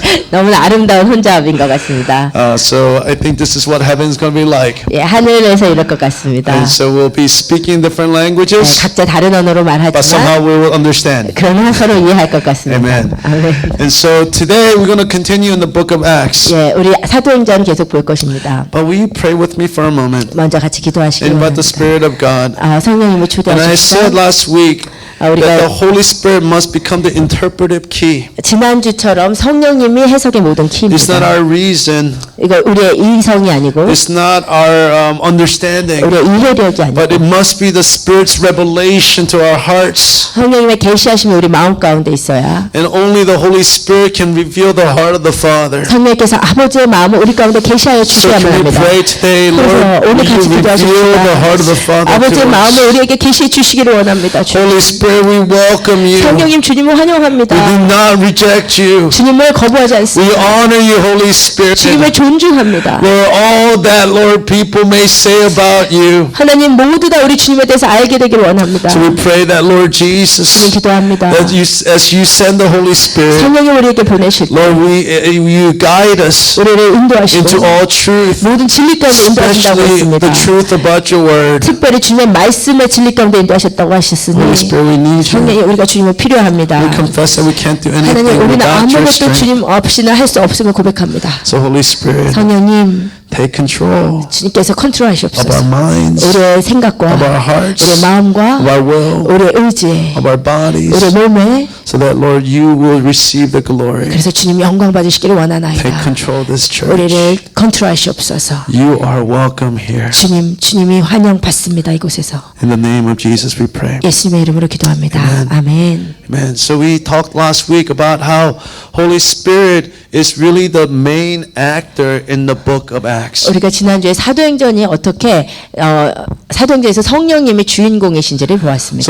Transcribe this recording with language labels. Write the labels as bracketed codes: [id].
[ko] 너무나 아름다운 혼잡인 것 같습니다. [en] So I think this is what heaven is going to be like. [ko] 예, 하늘에서 이럴 것 같습니다. [en] And so we'll be speaking different languages, [ko] 각자 다른 언어로 [en] but [ko] 말하지만 [en] somehow we will understand. [ko] 그러나 서로 이해할 것 같습니다. [en] Amen. [ko] 아멘. [en] And so today we're going to continue in the book of Acts. [ko] 예, 우리 사도행전 계속 볼 것입니다. [en] But will you pray with me for a moment? [ko] 먼저 같이 기도하시기 [en] Invite the [ko] 바랍니다. [en] Spirit of God. [ko] 성령님을 [en] And I said last week that [ko] 우리가 [en] the Holy Spirit must become the interpretive key. [ko] 지난주처럼 성령님이 해석의 모든 [en] It's not [ko] 키입니다. [en] our reason. [ko] 이거 우리의 이성이 아니고 [en] It's not our understanding. [ko] 우리의 이해력이 [en] But it [ko] 아니고 [en] must be the Spirit's revelation to our hearts. [ko] 성령님의 계시하심이 우리 마음 가운데 있어야 [en] And only the Holy Spirit can reveal the heart of the Father. [ko] 성령께서 아버지의 마음을 우리 가운데 계시하여 [en] So [ko] 주셔야만 [en] can we [ko] 합니다. [en] pray today, [ko] 그래서 [en] Lord, [ko] 오늘 [en] will you [ko] 같이 [en] reveal the heart of the [ko] 기도하십시다. [en] Father [ko] 아버지의 [en] to [ko] 마음을 [en] us? [ko] 우리에게 계시해 주시기를 원합니다. [en] Holy Spirit, we welcome you. [ko] 성령님 주님을 [en] We [ko] 환영합니다. [en] do not reject you. [ko] 주님을 거부하지 [en] We [ko] 않습니다. [en] honor you, Holy Spirit. [ko] 주님을 존중합니다. [en] Lord, all that, Lord, people may say about you. [ko] 하나님 모두 다 우리 주님에 대해서 알게 되기를 원합니다. [en] So we pray that, Lord [ko] 주님 [en] Jesus, [ko] 기도합니다. [en] that as you send the Holy Spirit, [ko] 성령이 우리에게 보내실 때 [en] Lord, you guide us [ko] 우리를 인도하시고 [en] into all truth, [ko] 모든 진리 가운데 인도하신다고 [en] especially [ko] 했습니다. [en] the truth about your word. [ko] 특별히 주님의 말씀의 진리 가운데 인도하셨다고 하셨으니 [en] Holy Spirit, we need you. [ko] 성령이 우리가 주님을 필요합니다. [en] We confess that we can't do [ko] 하나님 [en] anything [ko] 우리는 [en] without your [ko] 아무것도 [en] strength. [ko] 주님 없이나 할 수 없음을 고백합니다. [en] So Holy Spirit, [ko] 성령님 [en] take control [ko] 주님께서 [en] of our [ko] 컨트롤하시옵소서. [en] minds, [ko] 우리의 생각과 [en] of our hearts, [ko] 우리의 [en] of [ko] 마음과 [en] our will, [ko] 우리의 의지에 [en] of our bodies, [ko] 우리의 몸에 [en] so that, Lord, you will receive the glory. [ko] 그래서 주님 영광 받으시기를 [en] Take [ko] 원하나이다. [en] control of this church. [ko] 우리를 컨트롤하시옵소서. [en] You are welcome here. [ko] 주님이 환영받습니다. 이곳에서 [en] In the name of Jesus we pray. [ko] 예수님의 이름으로 기도합니다. 아멘. [en] Amen. So we talked last week about how Holy Spirit is really the main actor in the book of Acts. [ko] 우리가 지난주에 사도행전이 어떻게 사도행전에서 성령님이 주인공이신지를 보았습니다.